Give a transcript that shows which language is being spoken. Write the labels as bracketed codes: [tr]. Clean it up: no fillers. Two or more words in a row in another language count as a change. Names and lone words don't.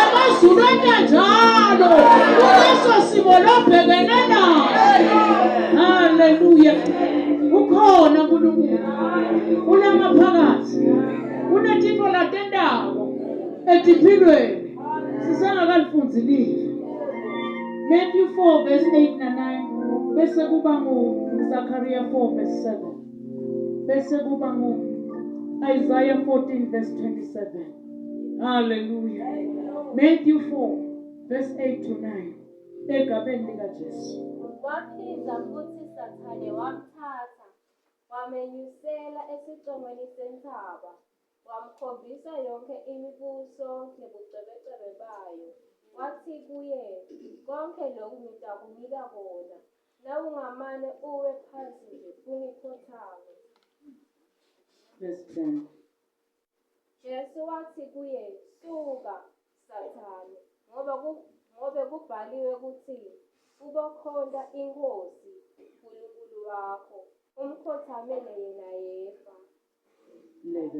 [ss] mazulu enjalo uleso simo lobhekene naso haleluya ukhona uNkulunkulu unamaphakathi unetinto latendako etiphilweni sisengakalifunzi live Matthew 4 verse 8 na 9 bese kuba Zechariah 4 verse 7 bese kuba Isaiah 14 verse 27 hallelujah Matthew 4 verse 8 to 9 egabeni likaJesu waphinda futhi Sathane wamthatha wamenyusela esicongweni sentaba wamkhombisa yonke imibuso nebucebecebe bayo wathi kuye konke lokhu ngitakunika kona nawungamane uwe phansi nje ungikhothame. Verse 10 Jesu wathi kuye suka Sathane ngoba kubhaliwe ukuthi ubokhonza inkosi uNkulunkulu wakho umkhothamele yena yedwa. 11